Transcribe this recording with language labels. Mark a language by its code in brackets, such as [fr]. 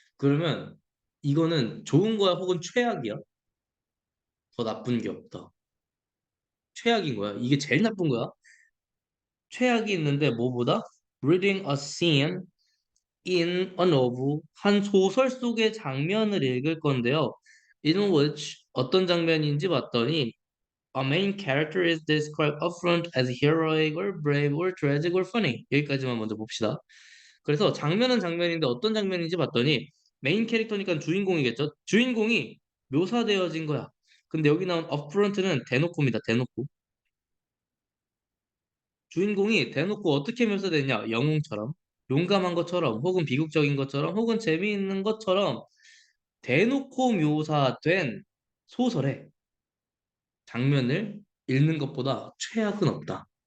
[ko] 그러면 이거는 좋은 거야 혹은 최악이야? 더 나쁜 게 없다. 최악인 거야. 이게 제일 나쁜 거야. 최악이 있는데 뭐보다? [en] Reading a scene in a novel [ko] 한 소설 속의 장면을 읽을 건데요. [en] In which [ko] 어떤 장면인지 봤더니 [en] a main character is described upfront as heroic or brave or tragic or funny. [ko] 여기까지만 먼저 봅시다. 그래서 장면은 장면인데 어떤 장면인지 봤더니 메인 캐릭터니까 주인공이겠죠. 주인공이 묘사되어진 거야. 근데 여기 나온 upfront는 대놓고입니다. 대놓고. 주인공이 대놓고 어떻게 묘사되냐? 영웅처럼, 용감한 것처럼, 혹은 비극적인 것처럼, 혹은 재미있는 것처럼 대놓고 묘사된 소설의 장면을 읽는 것보다 최악은 없다.